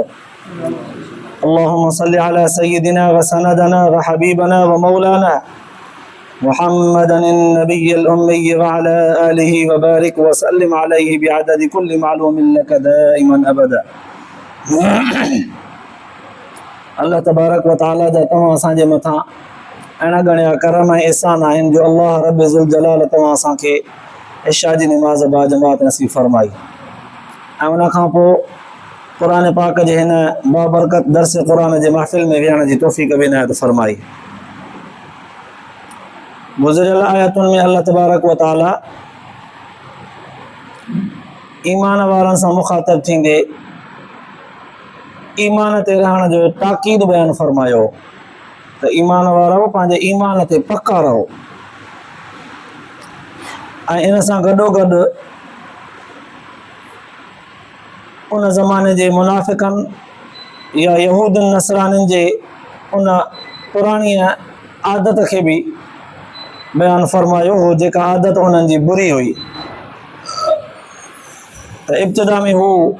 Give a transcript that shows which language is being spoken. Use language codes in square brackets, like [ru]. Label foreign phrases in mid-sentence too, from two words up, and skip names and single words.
[ar] اللهم صل على سيدنا وسندنا وحبيبنا ومولانا محمدا النبي الأمي وعلى آله وبارك وسلم عليه بعدد كل معلوم لك دائما أبدا. الله تبارك وتعالى [sd] जा तव्हां असांजे मथां अहिड़ा घणा करम ऐं एहसान आहिनि जो अल्लाह [ar] رب ذو الجلال [sd] तव्हां असांखे इशा जी निमाज़ बाजमात नसीब फरमाई ऐं उन खां पोइ क़ुरान पाक जे हिन बाबरकत दर्स क़ुरान जे महफ़िल में विहण जी तौफ़ीक़ बि इनायत फरमाई। गुज़िरियल आयतुनि में [ar] الله تبارك وتعالى [sd] ईमान वारनि सां मुख़ातब थींदे ईमान ते रहण जो ताक़ीद बयान फरमायो त ईमान वारो पंहिंजे ईमान ते पक्का रहो ऐं इन सां गॾोगॾु उन ज़माने जे मुनाफ़िक़नि या यहूदनि नसरानियुनि जे उन पुराणी आदत खे बि बयान फरमायो हो जेका आदत उन्हनि जी बुरी हुई त इब्तिदा में हू